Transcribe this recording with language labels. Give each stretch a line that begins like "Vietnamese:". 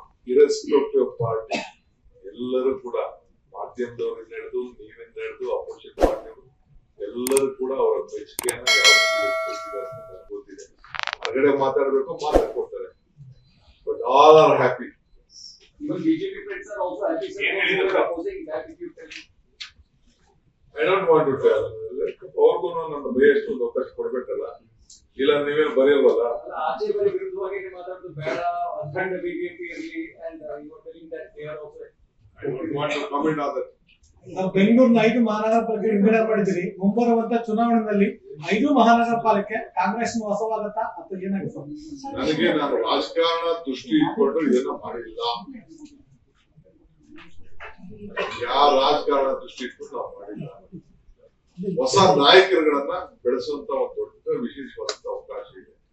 English: irrespective of party,
Kannada: ಎಲ್ಲರೂ ಕೂಡ ಮಾಧ್ಯಮದವರಿಂದ ಹಿಡಿದು ನೀವಿಂದ ಹಿಡಿದು ಅಪೋಸಿಟ್ ಪಾರ್ಟಿಯವರು ಎಲ್ಲರೂ ಕೂಡ ಅವರ ಮೆಚ್ಚುಗೆಯನ್ನ ಯಾವ ವ್ಯಕ್ತಪಡಿಸಿದ್ದಾರೆ ಅಂತ ಗೊತ್ತಿದೆ. ಹೊರಗಡೆ ಮಾತಾಡಬೇಕು ಮಾತಾಡ್ಕೊಡ್ತಾರೆ,
English: But all are happy. BJP friends are also happy. Opposing that if you tell me. I don't want to tell.
Kannada: ಅವ್ರಿಗೂ ನನ್ನ ಬಯಷ್ಟು ಒಂದು ಅವಕಾಶ ಕೊಡ್ಬೇಕಲ್ಲ, ಇಲ್ಲ ನೀವೇನು ಬರೆಯಲ್ವಲ್ಲ. ಆಚೆ ಬರೀ ವಿರುದ್ಧವಾಗಿ ಮಾತಾಡೋದು ಬೇಡ, ಅಖಂಡ ಬಿಜೆಪಿ ಇರಲಿ
English: and you are telling that they are also. I don't want to comment on that.
Kannada: ನಾವು ಬೆಂಗಳೂರಿನ 5 ಮಹಾನಗರ ಪಾಲಿಕೆ ವಿಂಗಡಣೆ ಮಾಡಿದ್ದೀರಿ. ಮುಂಬರುವಂತ ಚುನಾವಣೆಯಲ್ಲಿ 5 ಮಹಾನಗರ ಪಾಲಿಕೆ ಕಾಂಗ್ರೆಸ್ ಹೊಸವಾಗತ್ತಾ ಅಥವಾ ಏನಾಗುತ್ತೆ? ನನಗೆ ನಾನು ರಾಜಕಾರಣ ದೃಷ್ಟಿ ಇಟ್ಕೊಂಡು ಇದನ್ನ ಮಾಡಿಲ್ಲ. ಯಾವ ರಾಜಕಾರಣ ದೃಷ್ಟಿ ಇಟ್ಕೊಂಡು ನಾವು ಮಾಡಿಲ್ಲ. ಹೊಸ ನಾಯಕರುಗಳನ್ನ ಬೆಳೆಸುವಂತ ಒಂದು ದೊಡ್ಡ ವಿಶೇಷವಾದಂತ ಅವಕಾಶ ಇದೆ.